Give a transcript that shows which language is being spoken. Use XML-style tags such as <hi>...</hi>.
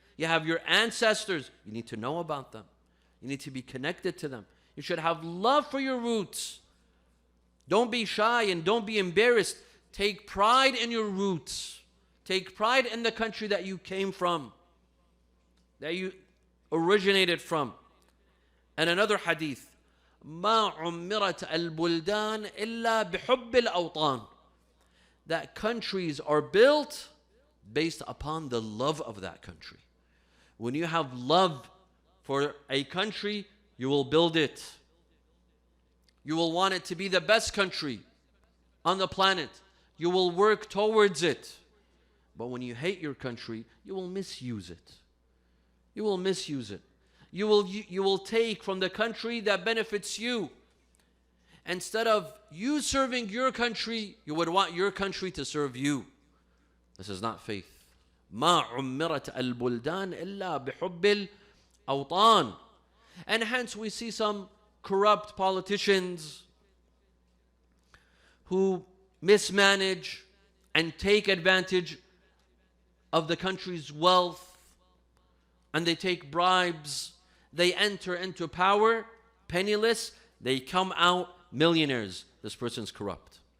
<en>You have your ancestors. You need to know about them. You need to be connected to them. You should have love for your roots. Don't be shy and don't be embarrassed. Take pride in your roots. Take pride in the country that you came from, that you originated from. And another hadith,</en> <ar>ما عمرت البلدان إلا بحب الأوطان.</ar> <en>That countries are built based upon the love of that country. When you have love for a country, you will build it. You will want it to be the best country on the planet. You will work towards it. But when you hate your country, you will misuse it. You will misuse it. You will take from the country that benefits you. Instead of you serving your country, you would want your country to serve you. This is not faith.</en> <ar>ما عمرت البلدان إلا بحب الأوطان.</ar> <en>And hence we see some corrupt politicians who mismanage and take advantage of the country's wealth, and they take bribes. They enter into power penniless. They come out millionaires. This person's corrupt.</en>